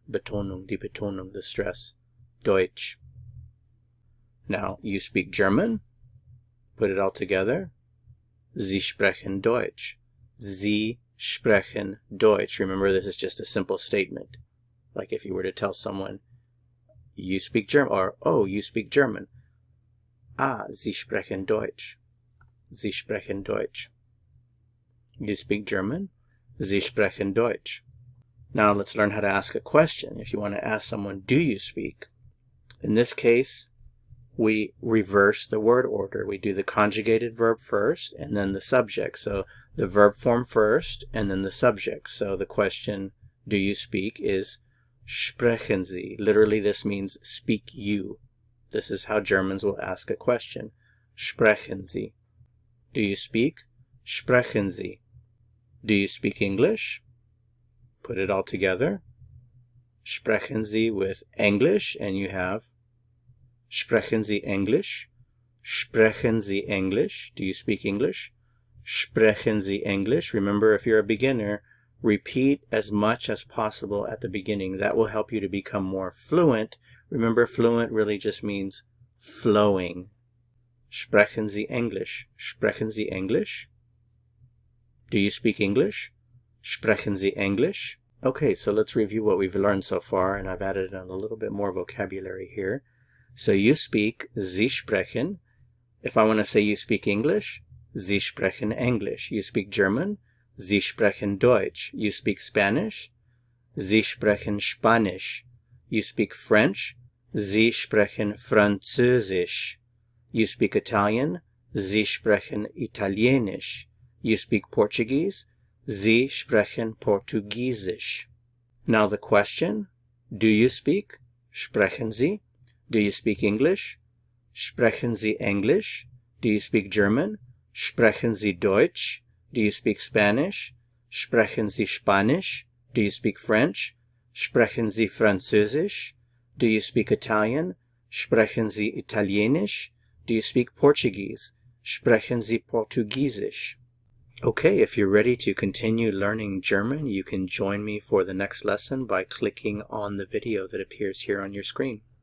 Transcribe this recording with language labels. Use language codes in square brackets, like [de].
[en] Betonung, [de] die Betonung, [en] the stress. Deutsch. Now, you speak German. Put it all together. [de] Sie sprechen Deutsch. Sie sprechen Deutsch. [en] Remember, this is just a simple statement. Like if you were to tell someone, you speak German, or, oh, you speak German. [de] Ah, Sie sprechen Deutsch. Sie sprechen Deutsch. [en] You speak German. [de] Sie sprechen Deutsch. [en] Now let's learn how to ask a question. If you want to ask someone, do you speak? In this case, we reverse the word order. We do the conjugated verb first and then the subject. So the verb form first and then the subject. So the question, do you speak, is sprechen Sie. Literally this means speak you. This is how Germans will ask a question. [de] Sprechen Sie. [en] Do you speak? [de] Sprechen Sie. [en] Do you speak English? Put it all together. Sprechen Sie with English, and you have [de] Sprechen Sie Englisch? Sprechen Sie English? [en] Do you speak English? [de] Sprechen Sie English? [en] Remember, if you're a beginner, repeat as much as possible at the beginning. That will help you to become more fluent. Remember, fluent really just means flowing. [de] Sprechen Sie Englisch? Sprechen Sie English? [en] Do you speak English? [de] Sprechen Sie English? [en] Okay, so let's review what we've learned so far, and I've added a little bit more vocabulary here. So you speak, [de] Sie sprechen. [en] If I want to say you speak English, [de] Sie sprechen English. [en] You speak German, [de] Sie sprechen Deutsch. [en] You speak Spanish, [de] Sie sprechen Spanisch. [en] You speak French, [de] Sie sprechen Französisch. [en] You speak Italian, [de] Sie sprechen Italienisch. [en] You speak Portuguese, [de] Sie sprechen Portugiesisch. [en] Now the question, do you speak? [de] Sprechen Sie? [en] Do you speak English? [de] Sprechen Sie Englisch? [en] Do you speak German? [de] Sprechen Sie Deutsch? [en] Do you speak Spanish? [de] Sprechen Sie Spanisch? [en] Do you speak French? [de] Sprechen Sie Französisch? [en] Do you speak Italian? [de] Sprechen Sie Italienisch? [en] Do you speak Portuguese? [de] Sprechen Sie Portugiesisch? [en] Okay, if you're ready to continue learning German, you can join me for the next lesson by clicking on the video that appears here on your screen.